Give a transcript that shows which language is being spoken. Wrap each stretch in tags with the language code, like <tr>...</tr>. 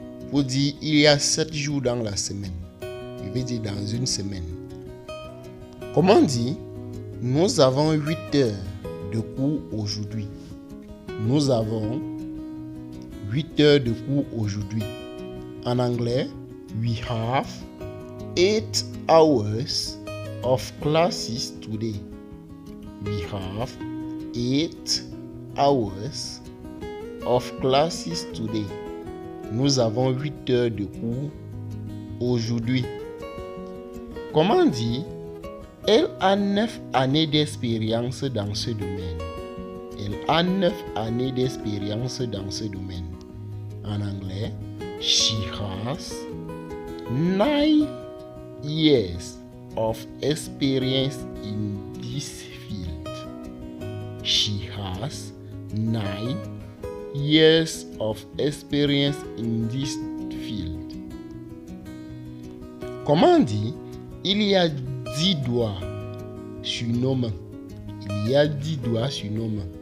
<fr>Pour dire il y a 7 jours dans la semaine. Je vais dire dans une semaine. Comment on dit? Nous avons 8 heures de cours aujourd'hui. Nous avons 8 heures de cours aujourd'hui. En anglais,</fr> <en>we have 8 hours of classes today. We have 8 hours of classes today.</en> <fr>Nous avons 8 heures de cours aujourd'hui. Comment on dit? Elle a 9 années d'expérience dans ce domaine. Elle a 9 années d'expérience dans ce domaine. En anglais,</fr> <en>she has 9 years of experience in this field. She has 9 years of experience in this field.</en> <fr>Comment on dit? Il y a 10 doigts sur nos mains. Il y a 10 doigts sur nos mains.</fr>